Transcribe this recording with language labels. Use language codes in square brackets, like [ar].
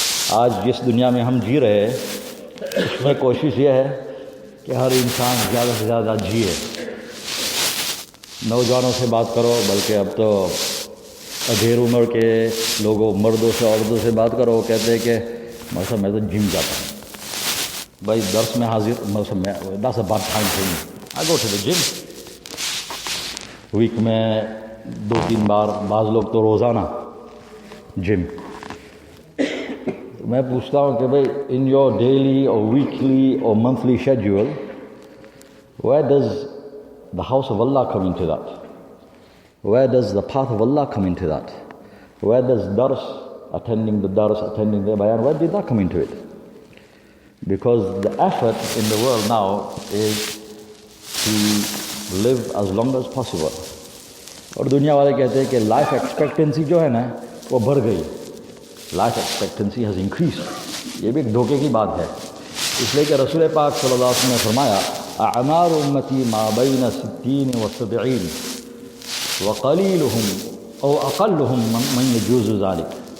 [ur] آج جس دنیا میں ہم جی رہے ہیں اس میں کوشش یہ ہے کہ ہر انسان زیادہ سے زیادہ جیے. نوجوانوں سے بات کرو، بلکہ اب تو ادھیر عمر کے لوگوں، مردوں سے، عورتوں سے بات کرو، وہ کہتے ہیں کہ مثلا میں تو جم جاتا ہوں. بھائی درس میں حاضر، [en] that's a bad time for me. I go to the gym. [ur] Week میں 2-3 بار، بعض لوگ تو روزانہ جم. میں پوچھتا ہوں کہ بھائی [en] In your daily اور weekly اور monthly schedule where does the house of Allah come into that? Where does the path of Allah come into that? Where does dars, attending the dars, attending the bayan, where did that come into it? Because the effort in the world now is to live as long as possible. [ur] اور دنیا والے کہتے ہیں کہ life expectancy جو ہے نا وہ بڑھ گئی. [en] Life expectancy has increase. [ur] یہ بھی ایک دھوکے کی بات ہے، اس لیے کہ رسول پاک صلی اللہ علیہ وسلم نے فرمایا [ar] اعمار امتی ما بین 60 و 70 وقلیلہم او اقلہم من یجوز ذلک.